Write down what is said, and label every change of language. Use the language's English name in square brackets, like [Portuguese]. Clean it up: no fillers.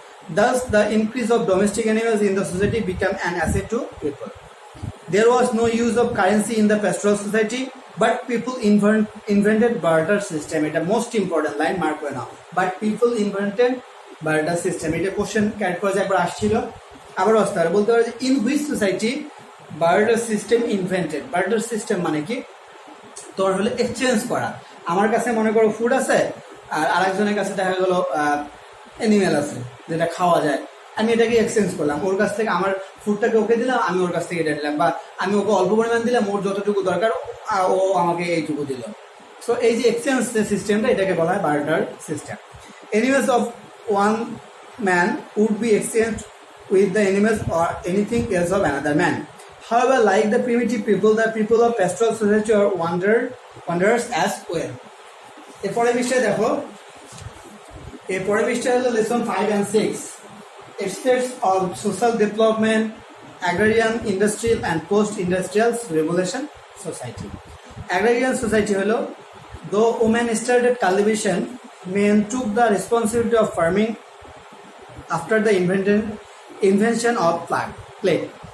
[English] Thus, the increase of domestic animals in the society became an asset to people. There was no use of currency in the pastoral society, but people invented barter system. It's the most important line, mark right now. But people invented barter system. It's a question characterized [Bangla] একবার আসছিল, আবার আসতে পারে। বলতে পারে যে [English] in which society barter system invented. [Bangla] Barter system মানে কি, তোর হলো এক্সচেঞ্জ করা। আমার কাছে মনে করো ফুড আছে, আর আরেকজনের কাছে দেখা গেল অ্যানিমেল আছে যেটা খাওয়া যায়। আমি এটাকে এক্সচেঞ্জ করলাম, ওর কাছ থেকে আমার ফুডটাকে ওকে দিলাম, আমি ওর কাছ থেকে এটা দিলাম, বা আমি ওকে অল্প পরিমাণ দিলাম, ওর যতটুকু দরকার ও আমাকে এইটুকু দিল। সো এই যে এক্সচেঞ্জ সিস্টেমটা, এটাকে বলা হয় barter system. [English] Animals of one man would be exchange with the animals or anything else of another man. However, like the primitive people, the people of pastoral society are wanderers as well. [Bangla] এরপরে বিষয় দেখো, এরপরে বিষয় হলো lesson 5 and 6. [English] Aspects of social development, agrarian, industrial and post-industrial revolution society. Agrarian society হলো, though women started cultivation, men took the responsibility of farming after the invention of plague.